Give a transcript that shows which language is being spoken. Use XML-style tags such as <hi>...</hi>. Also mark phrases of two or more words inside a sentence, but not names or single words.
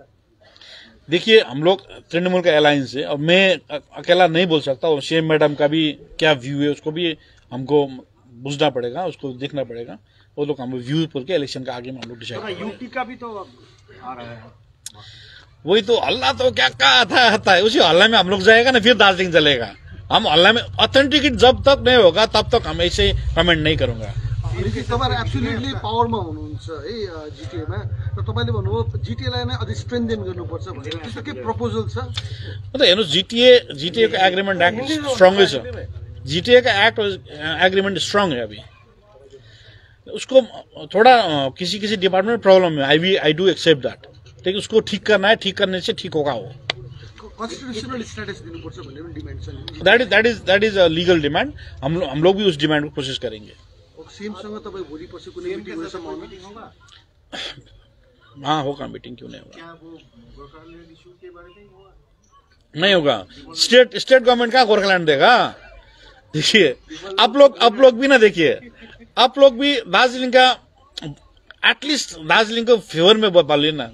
<hi>देखिए हम लोग तृणमूल का अलायंस है, और मैं अकेला नहीं बोल सकता, और</hi> <en>CM madam</en> <hi>का भी क्या व्यू है उसको भी हमको बुझना पड़ेगा, उसको देखना पड़ेगा। वो लोग हम व्यू पर के इलेक्शन का आगे में हम लोग डिसाइड करेंगे। यूटी का भी तो आ रहा है। वही तो हल्ला तो क्या आता है, उसी हल्ला में हम लोग जाएगा ना, फिर दार्जिलिंग चलेगा। हम हल्ला में ऑथेंटिकेट जब तक नहीं होगा तब तक हम ऐसे कमेंट नहीं करूंगा।</hi> <ne>तपाईहरु एब्सोल्युटली पावरमा हुनुहुन्छ है जिटिएमा, र तपाईले भन्नुभयो जिटिएलाई नै अझै स्ट्रेन्थेन गर्नुपर्छ भनेर, त्यस्तो के प्रपोजल छ? मतलब हेर्नुहोस्, जिटिए का</ne> <en>agreement act strong</en> <ne>छ।</ne> <hi>जिटिए का</hi> <en>act agreement strong</en> <hi>है। अभी उसको थोड़ा किसी डिपार्टमेंट में प्रॉब्लम है,</hi> <en>I do accept that,</en> <hi>लेकिन उसको ठीक करना है, ठीक करने से ठीक होगा। वो</hi> <en>constitutional status</en> <ne>दिनुपर्छ भन्ने पनि डिमान्ड छ।</ne> <en>That is a legal demand.</en> <hi>हम लोग भी उस डिमांड को कोशिश करेंगे।</hi> <ne>सीएमसँग तपाईँ भोलि पछि कुनै मिटिङ हुने सम्भावना?</ne> <hi>हाँ होगा, मीटिंग क्यों नहीं होगा? क्या वो गोरखालैंड इशू के बारे में हुआ? नहीं होगा।</hi> <en>state government</en> <hi>का गोरखालैंड देगा? देखिए, आप लोग भी ना, देखिए आप लोग भी दार्जिलिंग का एटलीस्ट दार्जिलिंग को फेवर में बोलिए ना।</hi>